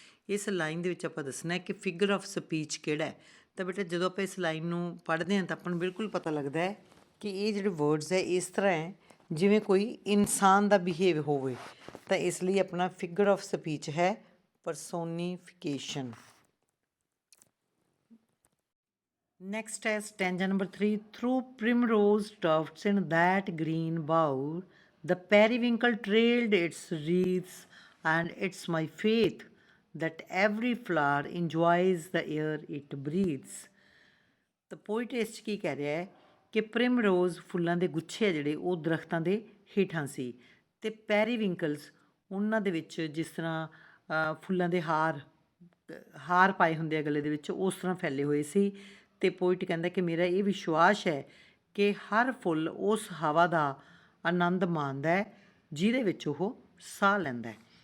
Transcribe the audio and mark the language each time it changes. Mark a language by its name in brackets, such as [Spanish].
[Punjabi] ਇਸ ਲਾਈਨ ਦੇ ਵਿੱਚ ਆਪਾਂ ਦੱਸਣਾ ਹੈ ਕਿ ਫਿਗਰ ਆਫ ਸਪੀਚ ਕਿਹੜਾ ਹੈ। ਤਾਂ ਬੇਟਾ ਜਦੋਂ ਆਪਾਂ ਇਸ ਲਾਈਨ ਨੂੰ ਪੜ੍ਹਦੇ ਹਾਂ ਤਾਂ ਆਪਾਂ ਨੂੰ ਬਿਲਕੁਲ ਪਤਾ ਲੱਗਦਾ ਹੈ ਕਿ ਇਹ ਜਿਹੜੇ ਵਰਡਸ ਹੈ ਇਸ ਤਰ੍ਹਾਂ ਹੈ ਜਿਵੇਂ ਕੋਈ ਇਨਸਾਨ ਦਾ ਬਿਹੇਵ ਹੋਵੇ। ਤਾਂ ਇਸ ਲਈ ਆਪਣਾ ਫਿਗਰ ਆਫ ਸਪੀਚ ਹੈ ਪਰਸੋਨੀਫਿਕੇਸ਼ਨ। [English] Next ਹੈ stanza number 3. Through primrose tufts in that green bower, the periwinkle trailed its wreaths, and it's my faith that every flower enjoys the air it breathes. [Punjabi] ਤਾਂ poet ਇਸ 'ਚ ਕੀ ਕਹਿ ਰਿਹਾ ਹੈ ਕਿ ਪ੍ਰਿਮਰੋਜ਼ ਫੁੱਲਾਂ ਦੇ ਗੁੱਛੇ ਆ ਜਿਹੜੇ ਉਹ ਦਰਖਤਾਂ ਦੇ ਹੇਠਾਂ ਸੀ, ਅਤੇ ਪੈਰੀਵਿੰਕਲਸ ਉਹਨਾਂ ਦੇ ਵਿੱਚ ਜਿਸ ਤਰ੍ਹਾਂ ਫੁੱਲਾਂ ਦੇ ਹਾਰ ਪਾਏ ਹੁੰਦੇ ਆ ਗਲੇ ਦੇ ਵਿੱਚ, ਉਸ ਤਰ੍ਹਾਂ ਫੈਲੇ ਹੋਏ ਸੀ। ਅਤੇ ਪੋਇਟ ਕਹਿੰਦਾ ਕਿ ਮੇਰਾ ਇਹ ਵਿਸ਼ਵਾਸ ਹੈ ਕਿ ਹਰ ਫੁੱਲ ਉਸ ਹਵਾ ਦਾ ਆਨੰਦ ਮਾਣਦਾ ਹੈ ਜਿਹਦੇ ਵਿੱਚ ਉਹ ਸਾਹ ਲੈਂਦਾ ਹੈ।